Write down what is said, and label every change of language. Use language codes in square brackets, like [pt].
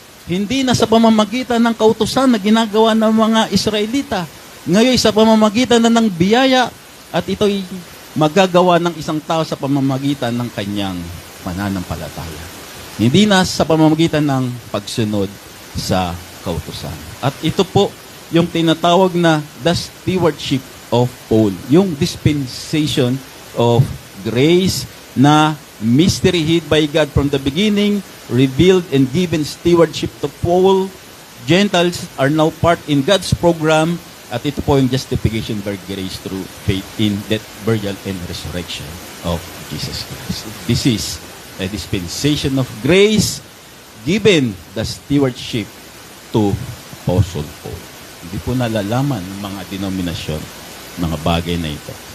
[tl] Hindi na sa pamamagitan ng kautusan na ginagawa ng mga Israelita. Ngayon, sa pamamagitan na ng biyaya at ito'y magagawa ng isang tao sa pamamagitan ng kanyang pananampalataya. Hindi na sa pamamagitan ng pagsunod sa kautusan. At ito po yung tinatawag na the stewardship of Paul. [en] Yung dispensation of grace na mystery hid by God from the beginning, revealed and given stewardship to Paul. Gentiles are now part in God's program [tl] at ito po yung [en] justification by grace through faith in death, burial, and resurrection of Jesus Christ. This is a dispensation of grace given the stewardship to Apostle Paul. [tl] Hindi po nalalaman ng mga denominasyon mga bagay na ito.